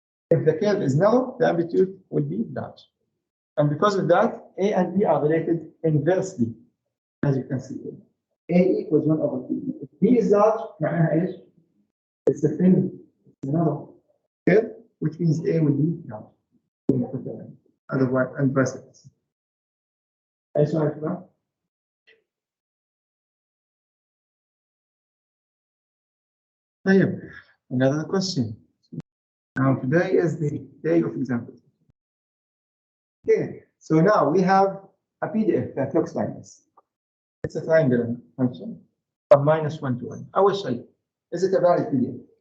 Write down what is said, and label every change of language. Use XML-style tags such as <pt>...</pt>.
<en>If the curve is narrow, the amplitude will be large. And because of that, A and B are related inversely, as you can see. A equals 1 over 2. If B is large,</en> <ar>معناها ايش؟</ar> <en>It's a thin, narrow curve, which means A will be large. Otherwise, and vice versa.</en> <ar>أي سؤال كمان؟ طيب,</ar> <en>another question. Now today is the day of examples. Okay, so now we have a PDF that looks like this. It's a triangular function from -1 to 1.</en> <ar>أول شيء,</ar> <en>is it a valid PDF?</en>